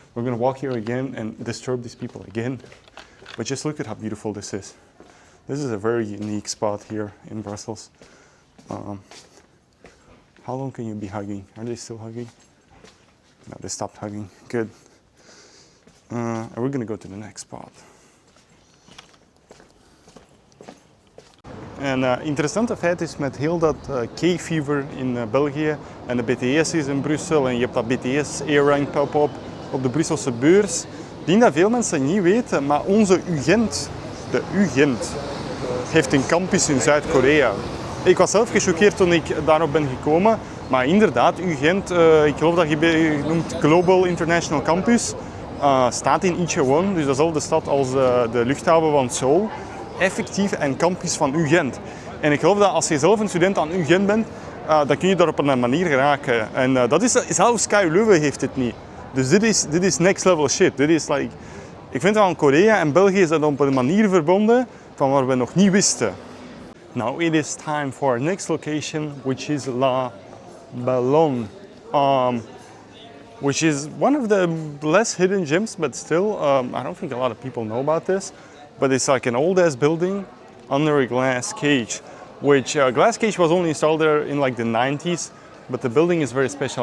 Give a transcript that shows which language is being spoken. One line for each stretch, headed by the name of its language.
English: We're gonna walk here again and disturb these people again. But just look at how beautiful this is. This is a very unique spot here in Brussels. How long can you be hugging? Are they still hugging? No, they stopped hugging. Good. And we're gonna go to the next spot.
Dutch: En interessante feit is met heel dat K-fever in België en de BTS is in Brussel en je hebt dat BTS ARIRANG Pop-Up op de Brusselse beurs. Ik denk dat veel mensen niet weten, maar onze UGent, de UGent, heeft een campus in Zuid-Korea. Ik was zelf gechoqueerd toen ik daarop ben gekomen, Maar inderdaad, UGent, ik geloof dat je noemt Global International Campus, staat in Incheon, dus dezelfde stad als de luchthaven van Seoul. Effectief een campus van UGent. En ik geloof dat als je zelf een student aan UGent bent, dan kun je daar op een manier geraken. En dat is, zelfs KU Leuven heeft het niet. Dus dit is
English: next level shit.
Dutch: Dit is like, ik vind dat aan Korea en België is dat op een manier verbonden van waar we nog niet wisten.
English: Now it is time for our next location, which is La Ballon. Which is one of the less hidden gems, but still, I don't think a lot of people know about this. But it's like an old-ass building under a glass cage, which glass cage was only installed there in like the 90s, but the building is very special.